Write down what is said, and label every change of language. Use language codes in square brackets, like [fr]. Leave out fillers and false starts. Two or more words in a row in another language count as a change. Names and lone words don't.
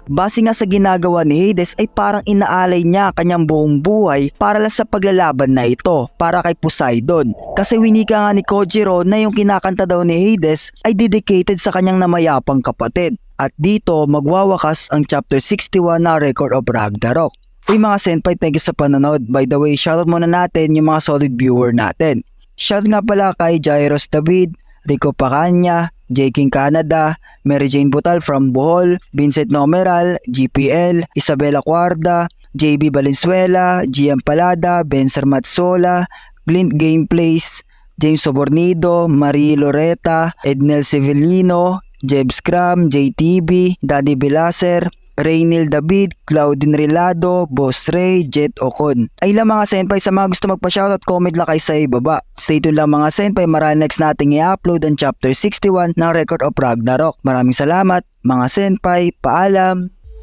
[tl] Base nga sa ginagawa ni Hades ay parang inaalay niya kanyang buong buhay para lang sa paglalaban na ito para kay Poseidon. Kasi winika nga ni Kojiro na yung kinakanta daw ni Hades ay dedicated sa kanyang namayapang kapatid. At dito magwawakas ang chapter 61 na Record of Ragnarok. Uy mga senpai, [en] thank you [tl] sa panonood. [en] By the way, [tl] shoutout muna natin yung mga [en] solid viewer [tl] natin. Shout nga pala kay Jairos David, Rico Pacanya, J. King Canada, Mary Jane Butal from Bohol, Vincent Nomeral, GPL, Isabela Cuarda, JB Valenzuela, GM Palada, Benzer Matsola, Glint Gameplays, James Sobornido, Marie Loreta, Ednel Sevillino, Jeb Scrum, JTB, Daddy Belaser, Reynil David, Claudine Relado, Boss Ray, Jet Ocon. Ay lang mga senpai, sa mga gusto magpa-shoutout, comment lang kayo sa ibaba. [en] Stay tuned [tl] lang mga senpai, marami next nating i-upload ang chapter 61 ng Record of Ragnarok. Maraming salamat mga senpai, paalam!